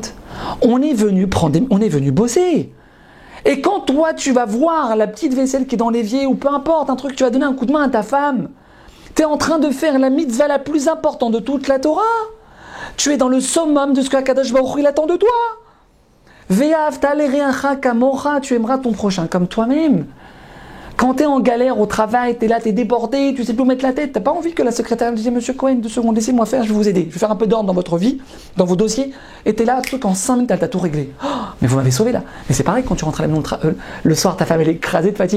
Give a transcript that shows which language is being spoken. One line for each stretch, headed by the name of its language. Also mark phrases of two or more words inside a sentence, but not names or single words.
French: On est venu bosser. Et quand toi, tu vas voir la petite vaisselle qui est dans l'évier, ou peu importe, un truc, tu vas donner un coup de main à ta femme, tu es en train de faire la mitzvah la plus importante de toute la Torah. Tu es dans le summum de ce qu'
Hebrew: הקדוש ברוך הוא
French: attend de toi.
Hebrew: ואהבת לרעך כמוך,
French: tu aimeras ton prochain comme toi-même. Quand tu es en galère au travail, tu es là, tu es débordé, tu sais plus où mettre la tête, tu n'as pas envie que la secrétaire dise Monsieur Cohen, 2 secondes, laissez-moi faire, je vais vous aider. Je vais faire un peu d'ordre dans votre vie, dans vos dossiers. Et tu es là, truc en 5 minutes, tu as tout réglé. Oh, mais vous m'avez sauvé là. Mais c'est pareil quand tu rentres à la maison le soir, ta femme elle est écrasée de fatigue.